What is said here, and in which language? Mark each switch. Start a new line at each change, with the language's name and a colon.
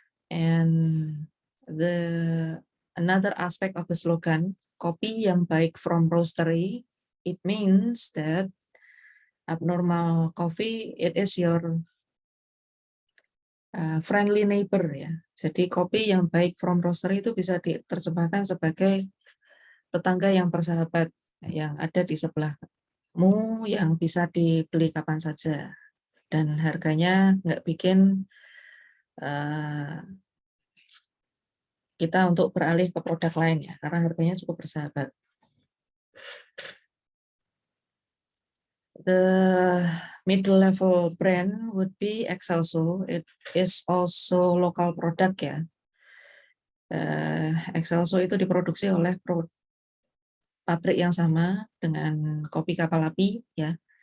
English: And another aspect of the slogan,
Indonesian: kopi yang baik
English: from roastery, it means that Abnormal Coffee, it is your friendly neighbor, ya.
Indonesian: Jadi kopi yang baik
English: from roastery
Indonesian: itu bisa diterjemahkan sebagai tetangga yang bersahabat yang ada di sebelahmu, yang bisa dibeli kapan saja dan harganya nggak bikin kita untuk beralih ke produk lain, ya, karena harganya cukup bersahabat.
English: The middle level brand would be Excelso. It is also local product, ya.
Indonesian: Excelso itu diproduksi oleh pabrik yang sama dengan kopi kapal api, ya.